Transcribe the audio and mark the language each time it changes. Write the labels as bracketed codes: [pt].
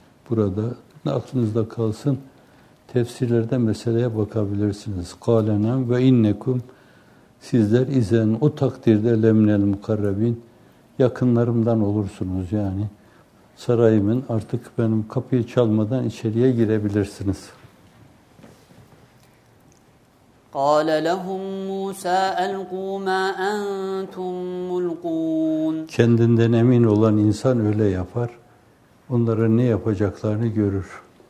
[tr] Burada aklınızda kalsın. Tefsirlerde meseleye bakabilirsiniz. [ar] قَالَ نَعَمْ وَإِنَّكُمْ [tr] Sizler izen o takdirde [ar] lemnel mukarrabin [tr] yakınlarımdan olursunuz yani. Sarayımın artık benim kapıyı çalmadan içeriye girebilirsiniz. [ar] قال لهم موسى القوا ما انتم ملقون. [tr] Kendinden emin olan insan öyle yapar. Onların ne yapacaklarını görür.